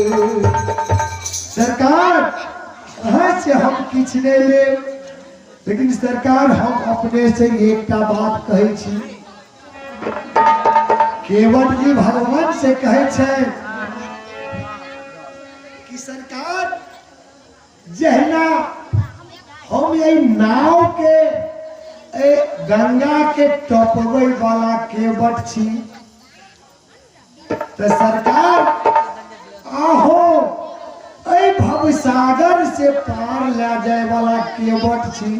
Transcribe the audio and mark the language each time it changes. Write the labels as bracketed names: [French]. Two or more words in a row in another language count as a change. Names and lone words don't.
[Maithili] सरकार अहाँ से हम किछ नहीं ले, लेकिन सरकार हम अपने से एकटा बात कहे छी। केवट जी भगवान से कहे छे कि सरकार जहिना हम ये नाव के गंगा के टपवे वाला केवट छी, तो सरकार आहो ऐ भवसागर से पार ले जाए वाला केवट छी।